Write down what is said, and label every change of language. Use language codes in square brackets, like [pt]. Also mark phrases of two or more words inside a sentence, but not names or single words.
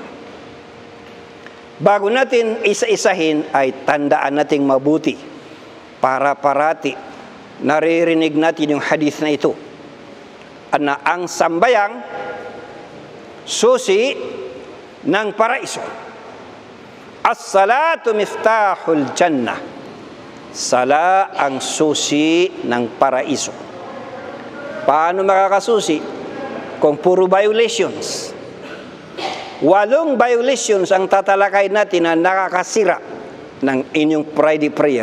[tl] Bago natin isa-isahin ay tandaan nating mabuti para parati naririnig natin yung hadith na ito. Na ang sambayang susi ng paraiso. [ar] الصلاة مفتاح الجنة. [tl] Sala ang susi ng paraiso. Paano makakasusi? Kung puro violations. 8 violations ang tatalakay natin na nakakasira ng inyong Friday prayer.